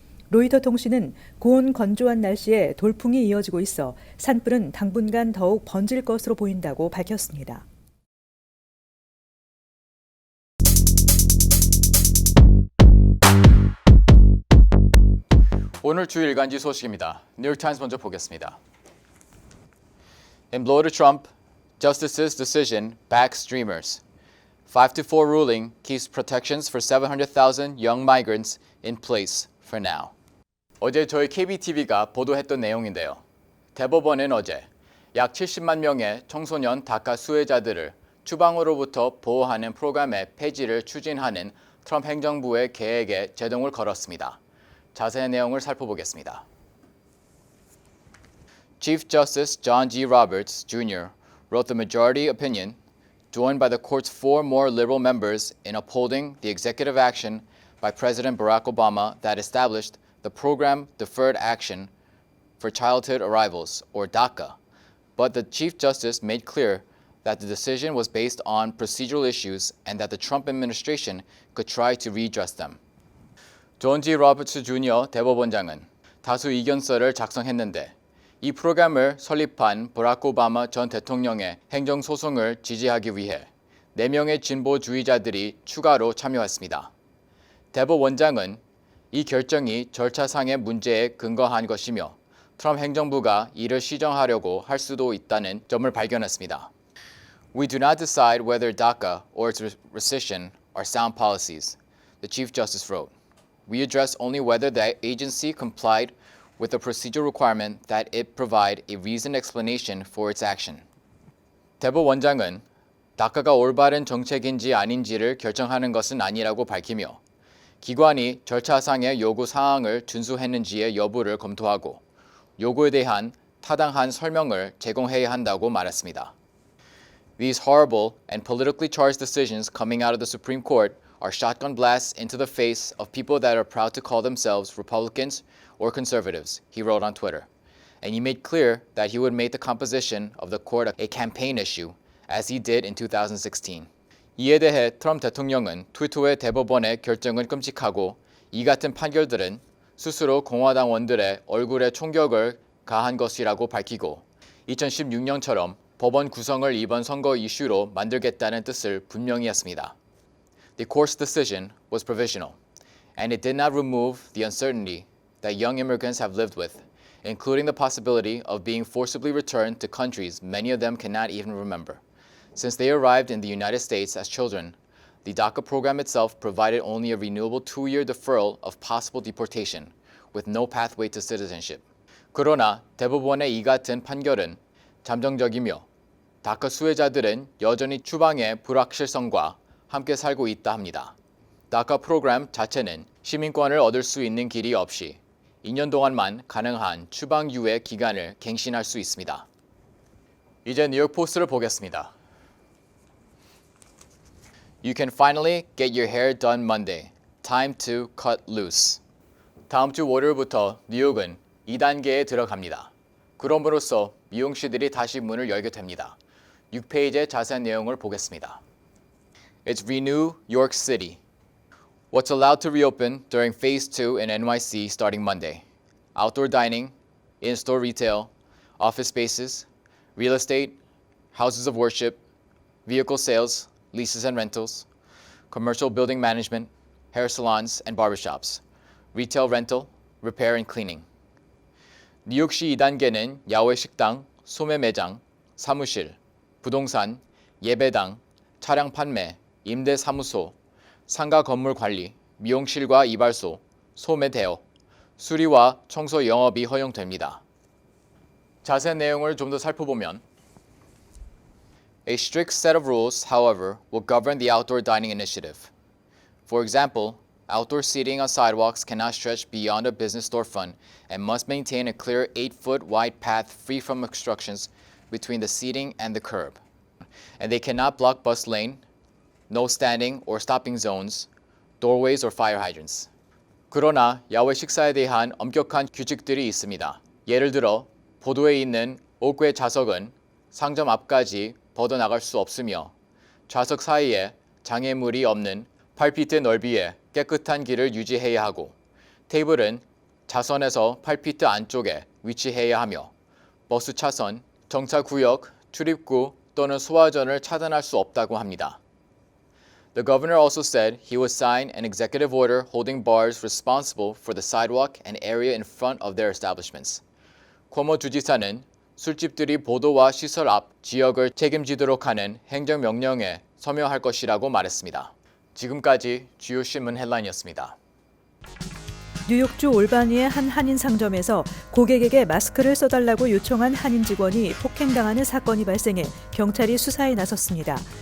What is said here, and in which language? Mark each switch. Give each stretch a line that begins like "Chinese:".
Korean: 로이터 통신은 고온 건조한 날씨에 돌풍이 이어지고 있어 산불은 당분간 더욱 번질 것으로 보인다고 밝혔습니다. 오늘 주 일간지 소식입니다. 뉴욕타임스 먼저 보겠습니다.
English: In blow to Trump, Justice's decision backs Dreamers. 5-4 ruling keeps protections for 700,000 young migrants in place for now.
Korean: 어제 저희 KBTV가 보도했던 내용인데요. 대법원은 어제 약 70만 명의 청소년 다카 수혜자들을 추방으로부터 보호하는 프로그램의 폐지를 추진하는 트럼프 행정부의 계획에 제동을 걸었습니다. 자세한 내용을 살펴보겠습니다.
English: Chief Justice John G. Roberts, Jr. wrote the majority opinion, joined by the court's 4 more liberal members in upholding the executive action by President Barack Obama that established the Program Deferred Action for Childhood Arrivals, or DACA. But the Chief Justice made clear that the decision was based on procedural issues and that the Trump administration could try to redress them.
Korean: 존 G. 로버츠 주니어 대법원장은 다수 이견서를 작성했는데 이 프로그램을 설립한 버락 오바마 전 대통령의 행정소송을 지지하기 위해 4명의 진보주의자들이 추가로 참여했습니다. 대법원장은 이 결정이 절차상의 문제에 근거한 것이며 트럼프 행정부가 이를 시정하려고 할 수도 있다는 점을 발견했습니다.
English: We do not decide whether DACA or its rescission are sound policies, the Chief Justice wrote. We address only whether the agency complied with the procedural requirement that it provide a reasoned explanation for its action.
Korean: 대법원장은 다카가 올바른 정책인지 아닌지를 결정하는 것은 아니라고 밝히며 기관이 절차상의 요구 사항을 준수했는지의 여부를 검토하고 요구에 대한 타당한 설명을 제공해야 한다고 말했습니다.
English: These horrible and politically charged decisions coming out of the Supreme Court are shotgun blasts into the face of people that are proud to call themselves Republicans or conservatives, he wrote on Twitter. and he made clear that he would make the composition of the court a campaign issue, as he did in 2016.
Korean: 이에 대해 트럼프 대통령은 트위터에 대법원의 결정은 끔찍하고 이 같은 판결들은 스스로 공화당원들의 얼굴에 총격을 가한 것이라고 밝히고 2016년처럼 법원 구성을 이번 선거 이슈로 만들겠다는 뜻을 분명히 했습니다.
English: The court's decision was provisional, and it did not remove the uncertainty that young immigrants have lived with, including the possibility of being forcibly returned to countries many of them cannot even remember. Since they arrived in the United States as children, the DACA program itself provided only a renewable 2-year deferral of possible deportation, with no pathway to citizenship.
Korean: 그러나 대법원의 이 같은 판결은 잠정적이며 다카 수혜자들은 여전히 추방의 불확실성과 함께 살고 있다 합니다. 다카 프로그램 자체는 시민권을 얻을 수 있는 길이 없이 2년 동안만 가능한 추방 유예 기간을 갱신할 수 있습니다. 이제 뉴욕 포스트를 보겠습니다.
English: You can finally get your hair done Monday. Time to cut loose.
Korean: 다음 주 월요일부터 뉴욕은 2단계에 들어갑니다. 그럼으로써 미용실들이 다시 문을 열게 됩니다. 6페이지의 자세한 내용을 보겠습니다.
English: It's Renew York City. What's allowed to reopen during Phase 2 in NYC starting Monday? Outdoor dining, in-store retail, office spaces, real estate, houses of worship, vehicle sales, leases and rentals, commercial building management, hair salons and barbershops, retail rental, repair and cleaning.
Korean: 뉴욕시 2단계는 야외 식당, 소매 매장, 사무실, 부동산, 예배당, 차량 판매, 임대 사무소, 상가 건물 관리, 미용실과 이발소, 소매 대여, 수리와 청소 영업이 허용됩니다. 자세한 내용을 좀 더 살펴보면
English: A strict set of rules, however, will govern the outdoor dining initiative. For example, outdoor seating on sidewalks cannot stretch beyond a business storefront and must maintain a clear 8-foot wide path free from obstructions between the seating and the curb. And they cannot block bus lane, no standing or stopping zones, doorways or fire hydrants.
Korean: 그러나 야외 식사에 대한 엄격한 규칙들이 있습니다. 예를 들어 보도에 있는 옥외 좌석은 상점 앞까지 벗어나갈 수 없으며 좌석 사이에 장애물이 없는 8피트 넓이의 깨끗한 길을 유지해야 하고 테이블은 자선에서 8피트 안쪽에 위치해야 하며 버스 차선, 정차구역, 출입구 또는 소화전을 차단할 수 없다고 합니다.
English: The governor also said he would sign an executive order holding bars responsible for the sidewalk and area in front of their establishments.
Korean: 쿼모 주지사는 술집들이 보도와 시설 앞 지역을 책임지도록 하는 행정명령에 서명할 것이라고 말했습니다. 지금까지 주요 신문 헤드라인이었습니다. 뉴욕주 올바니의 한 한인 상점에서 고객에게 마스크를 써달라고 요청한 한인 직원이 폭행당하는 사건이 발생해 경찰이 수사에 나섰습니다.